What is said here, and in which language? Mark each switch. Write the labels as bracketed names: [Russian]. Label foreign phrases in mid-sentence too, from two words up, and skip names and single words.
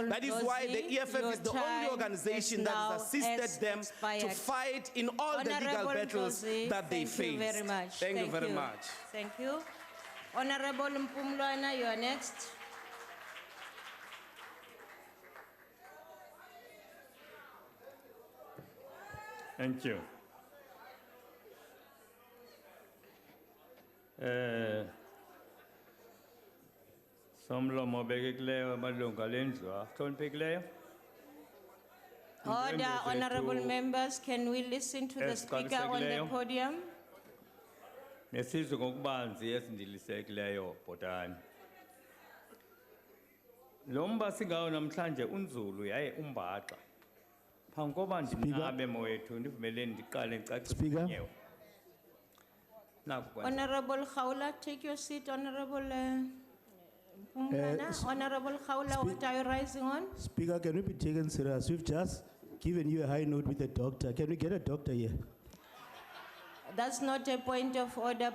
[English] That is why the EFF is the only organization that has assisted them to fight in all the legal battles that they faced. Thank you very much. Thank you very much. Thank you. Honorable Mpumlwana, you are next. Thank you. [Xhosa] Somlomo bekekileyo amalungu alendlu ahloniphekileyo. [English] Order, honorable members, can we listen to the speaker on the podium? [Xhosa] Nesizwe ngokubanzi esindilisekileyo bhotani. Lo mba singawo namhlanje unzulu yaye umbaxa. Phambi koba ndinabe mowethu ndivumeleni ndiqale ndicacise nyewe. [English] Honorable Khawla, take your seat, Honorable Mpumlwana. Honorable Khawla, what are you rising on? Speaker, can we be taken serious? We've just given you a high note with the doctor. Can we get a doctor here? That's not a point of order.